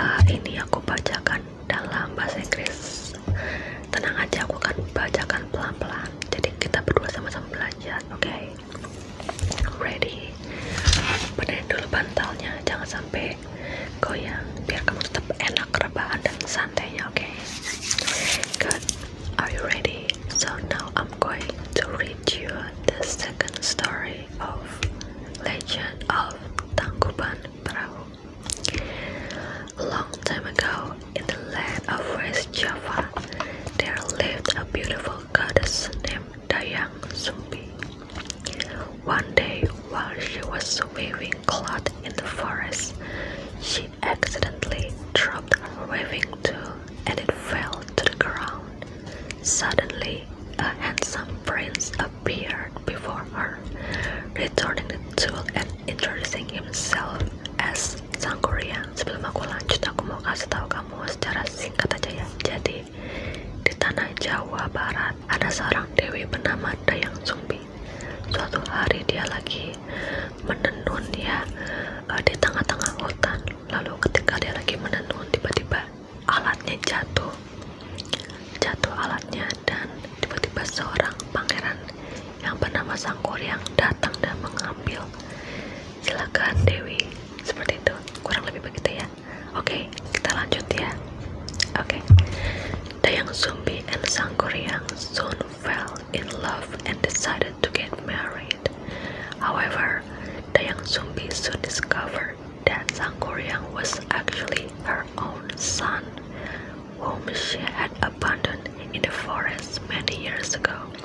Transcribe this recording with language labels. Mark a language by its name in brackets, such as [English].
[Indonesian] Ini aku bacakan dalam bahasa Inggris. Tenang aja, aku akan bacakan pelan-pelan, jadi kita berdua sama-sama belajar. Oke, ready? Benerin dulu bantalnya, jangan sampai goyang, biar kamu tetap enak rebahan dan santainya. [English] Oke, good. Are you ready? So now I'm going to read you the second story of Legend of Tangkuban Perahu. A long time ago, in the land of West Java, there lived a beautiful goddess named Dayang Sumbi. One day, while she was weaving cloth in the forest, she accidentally dropped her weaving tool and it fell to the ground. Suddenly, a handsome prince appeared before her, returning the tool and introducing himself as Sangkuriang. [Indonesian] Sebelum aku lanjut, aku mau kasih tahu kamu secara singkat aja ya. Jadi, di tanah Jawa Barat ada seorang dewi bernama Dayang Sumbi. Suatu hari dia lagi menenun ya, di tengah-tengah hutan. Lalu ketika dia lagi menenun, tiba-tiba alatnya jatuh alatnya, dan tiba-tiba seorang pangeran yang bernama Sangkuriang datang dan mengambil. Silakan Dewi, seperti itu, kurang lebih begitu ya. Oke, kita lanjut ya. Oke. [English] Dayang Sumbi and Sangkuriang soon fell in love and decided to get married. However, Dayang Sumbi soon discovered that Sangkuriang was actually her own son, whom she had abandoned in the forest many years ago.